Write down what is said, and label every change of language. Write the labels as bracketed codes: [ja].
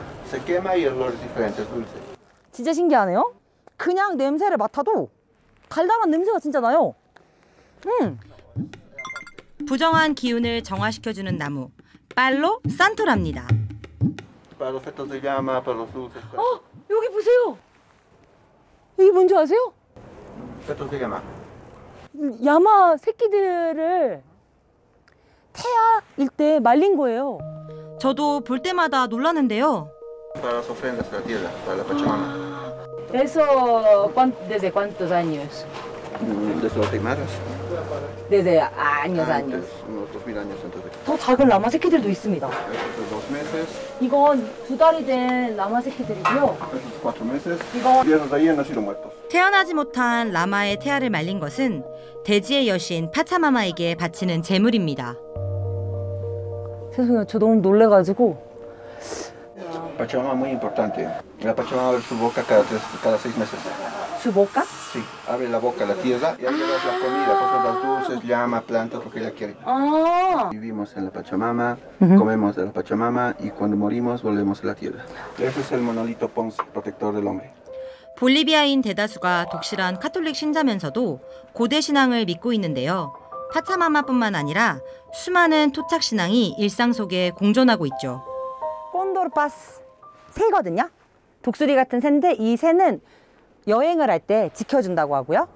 [es] Se quema y el olor es diferente, es dulce. [ko] 진짜 신기하네요. 그냥 냄새를 맡아도 달달한 냄새가 진짜 나요. 부정한 기운을 정화시켜주는 나무, 팔로 산토랍니다. [es] Para los fetos de llama, para los dulces. [ko] 여기 보세요. 이게 뭔지 아세요? [es] Fetos de llama. [ko] 야마 새끼들을 태아일 때 말린 거예요. 저도 볼 때마다 놀랐는데요. [es] Para las ofrendas de la tierra, para la Pachamama. Eso, ¿desde cuántos años? Desde los Aymaras. Desde años. Antes, unos 2000 años antes de [ko] 더 작은 라마 새끼들도 있습니다. [es] Estos 2 meses, [ko] 이건 2달이 된 라마 새끼들이고요. [es] estos 4 meses. [ko] 이거 [es] Y esos de ahí han nacido muertos. [ko] 태어나지 못한 라마의 태아를 말린 것은 대지의 여신 파차마마에게 바치는 제물입니다. 죄송해요. 저 너무 놀래가지고. [es] Pachamama muy importante. La Pachamama abre su boca cada 6 meses. 수 먹까? Sí, abre la boca a la tierra y ahí le das la comida, cosas las dulces, llama, plantas, lo que ella quiere. 아, Vivimos en la Pachamama, comemos de la Pachamama y cuando morimos volvemos a la tierra. Ese es el monolito Pons, protector del hombre. [ko] 볼리비아인 대다수가 독실한 카톨릭 신자면서도 고대 신앙을 믿고 있는데요. 파차마마뿐만 아니라 수많은 토착 신앙이 일상 속에 공존하고 있죠. 콘도르파스 새거든요. 독수리 같은 새인데 이 새는 여행을 할 때 지켜준다고 하고요.